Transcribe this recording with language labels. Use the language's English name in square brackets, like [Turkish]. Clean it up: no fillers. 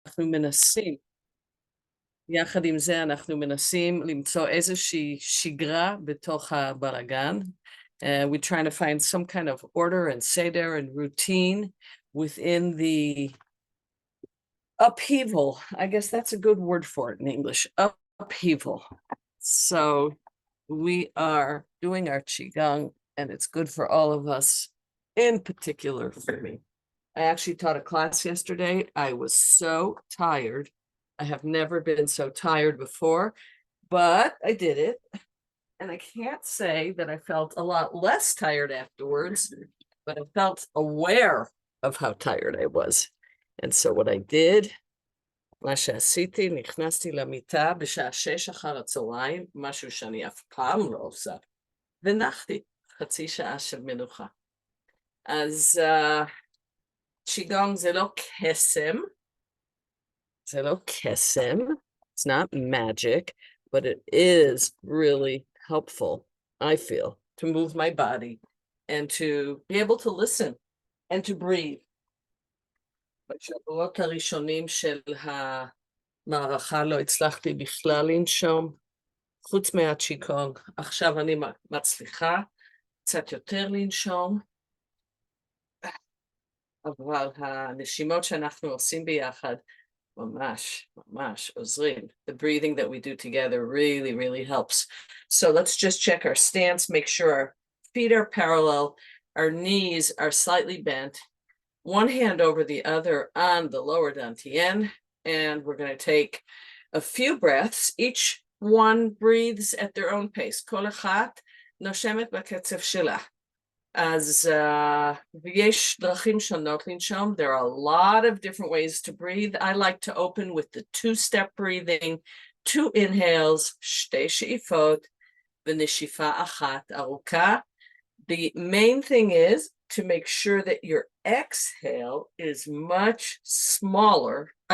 [Hebrew] אנחנו מנסים, יחד עם זה אנחנו מנסים למצוא איזושהי שגרה בתוך הבלגן. [English] We're trying to find some kind of order and seder and routine within the upheaval. I guess that's a good word for it in English, upheaval. So we are doing our Qigong, and it's good for all of us, in particular for me. I actually taught a class yesterday. I was so tired. I have never been so tired before, but I did it. And I can't say that I felt a lot less tired afterwards, but I felt aware of how tired I was. And so what I did, [Hebrew] מה שעשיתי, נכנסתי למיטה בשעה 6 אחר הצהריים, משהו שאני אף פעם לא עושה, ונחתי חצי שעה של מנוחה. אז צ'יגונג זה לא קסם, [English] זה לא קסם, it's not magic, but it is really helpful, I feel, to move my body and to be able to listen and to breathe. [Hebrew] בשבועות הראשונים של המערכה לא הצלחתי בכלל לנשום, חוץ מהצ'יקונג. עכשיו אני מצליחה קצת יותר לנשום, אבל הנשימות שאנחנו עושים ביחד ממש, ממש עוזרים. [English] The breathing that we do together really, really helps. So let's just check our stance, make sure our feet are parallel, our knees are slightly bent, one hand over the other on the lower dantian, and we're going to take a few breaths. Each one breathes at their own pace. [Hebrew] כל אחת נושמת בקצב שלה. אז ויש דרכים שונות לנשום. [English] There are a lot of different ways to breathe. I like to open with the two-step breathing, 2 inhales, [Hebrew] שתי שאיפות, ונשיפה אחת ארוכה. [English] The main thing is to make sure that your exhale is much smaller.